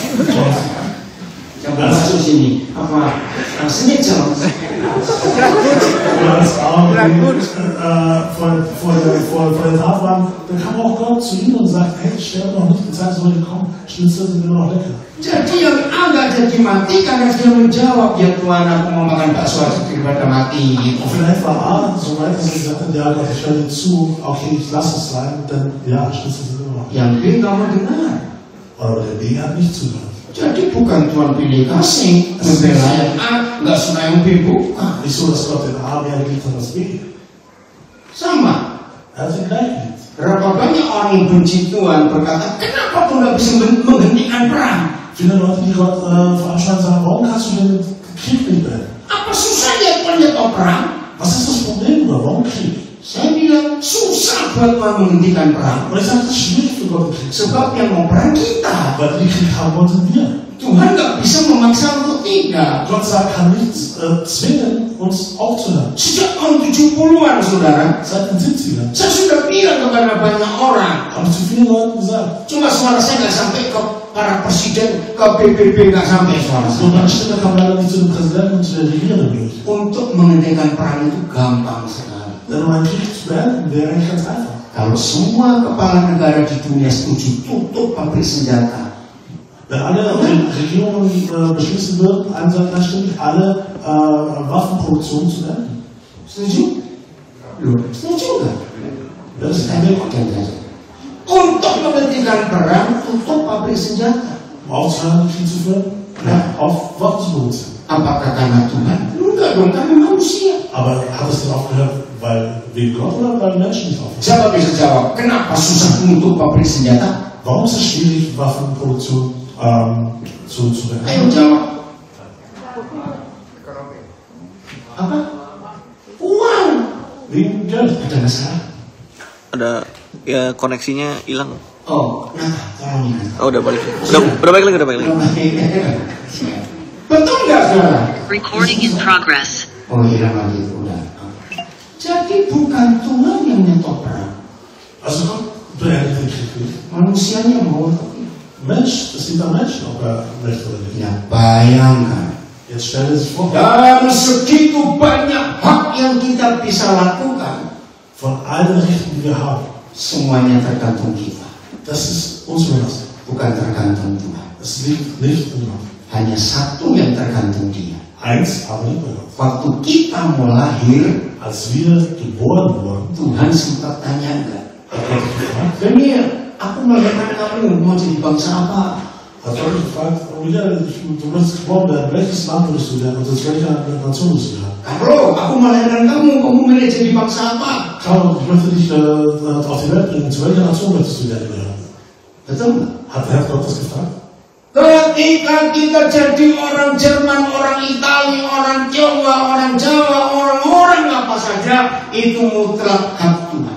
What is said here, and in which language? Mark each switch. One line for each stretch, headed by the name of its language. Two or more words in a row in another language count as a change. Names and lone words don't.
Indonesian: Coba masuk sini, apa? Rasanya jauh.
German: Oder als A vor der Tat waren, dann kam auch Gott zu ihnen und sagt, hey, sterbe noch nicht, die Zeit ist noch nicht gekommen, Schnitzel sind immer noch lecker.
Indonesian: Jadi yang A nggak jadi mati karena dia menjawab, ya Tuhan aku mau makan bakso aja daripada mati.
German: Und vielleicht war A so weit, dass er gesagt hat, ja Gott, ich höre dir zu, okay, ich lasse es sein, denn ja, Schnitzel sind immer noch lecker.
Indonesian: Yang B nggak mau dengar.
German: Aber der B hat nicht zugehört.
Indonesian: Jadi bukan Tuhan pilih kasih, membela yang A, nggak suka yang B, bukan.
German: Nicht so, dass Gott den A mehr geliebt hat als B.
Indonesian: Sama.
German: Er hat ihn gleich geliebt.
Indonesian: Berapa banyak orang yang benci Tuhan berkata, kenapa Tuhan nggak bisa menghentikan perang?
German: Viele Leute, die Gott veranschlagen, sagen, warum kannst du den Krieg nicht beenden?
Indonesian: Apa susahnya Tuhan nyetop perang?
German: Was ist das Problem, oder warum Krieg?
Indonesian: Saya bilang susah buat Tuhan menghentikan perang.
German: Und ich sage, das ist schwierig für Gott, den Krieg zu
Indonesian: Sebab yang mau perang kita.
German: Weil die Krieg haben wollen, sind wir.
Indonesian: Tuhan nggak bisa memaksa untuk tidak.
German: Gott sagt, kann nicht zwingen, uns aufzuhören.
Indonesian: Sejak tahun 70-an, saudara,
German: Seit den 70ern
Indonesian: saya sudah bilang kepada banyak orang.
German: habe ich zu vielen Leuten gesagt,
Indonesian: Cuma suara saya nggak sampai ke para presiden, ke PBB nggak sampai suara
German: so
Indonesian: saya.
German: meine Stimme kam leider nicht zu dem Präsidenten und zu der Regierenden durch.
Indonesian: Untuk menghentikan perang itu gampang sekali.
German: Denn um einen Krieg zu beenden, wäre eigentlich ganz einfach.
Indonesian: Kalau semua kepala negara di dunia setuju, tutup pabrik senjata.
German: Wenn alle Regierungen beschließen würden, einstimmig alle Waffenproduktion zu beenden.
Indonesian: Setuju? Loh, setuju nggak?
German: Das ist
Indonesian: Saya pakai saja. Untuk menghentikan perang, tutup pabrik senjata.
German: um aufzuhören, Krieg zu führen, auf Waffen zu benutzen.
Indonesian: Apakah karena Tuhan? Enggak dong, karena manusia.
German: Aber hat es denn aufgehört, weil wegen Gott oder weil Menschen nicht aufhören?
Indonesian: Siapa bisa jawab? Kenapa susah menutup pabrik senjata?
German: Warum ist es schwierig, Waffenproduktion zu
Indonesian: Ayo
German: beenden?
Indonesian: jawab. Apa? Uang.
German: Wegen Geld.
Indonesian: Ada masalah? Ada ya koneksinya hilang. Oh, nah, tolong ini. Oh udah balik. Udah balik lagi, udah balik lagi. Betul nggak, saudara?
English: Recording in progress.
Indonesian: Oh, hilang lagi, udah. Jadi bukan Tuhan yang nyetop perang.
German: Also Gott beendet den Krieg nicht.
Indonesian: Manusianya mau atau tidak?
German: Mensch, es liegt am Menschen, ob er möchte oder nicht.
Indonesian: Ya, bayangkan.
German: Jetzt stell dir sich vor,
Indonesian: Dan segitu banyak hak yang kita bisa lakukan,
German: von all den Rechten, die wir haben,
Indonesian: semuanya tergantung kita,
German: das ist uns überlassen.
Indonesian: bukan tergantung Tuhan.
German: Es liegt nicht in Gott.
Indonesian: Hanya satu yang tergantung Dia.
German: Eins, aber nicht bei Gott.
Indonesian: Waktu kita mau lahir,
German: Als wir geboren wurden,
Indonesian: Tuhan sempat tanya enggak?
German: hat Gott gefragt,
Indonesian: Daniel, aku melahirkan kamu mau jadi bangsa apa?
German: Hat Leute gefragt, du würdest geboren werden, welches Land würdest du werden und aus welcher Nation würdest du werden?
Indonesian: Carlo, aku melahirkan kamu milih jadi bangsa apa?
German: Carlo, ich möchte dich auf die Welt bringen, zu welcher Nation möchtest du werden gehören?
Indonesian: Betul nggak?
German: Hat Gott das gefragt?
Indonesian: Ketika kita jadi orang Jerman, orang Italia, orang Jawa, orang Jawa, orang apa saja, itu mutlak hak Tuhan.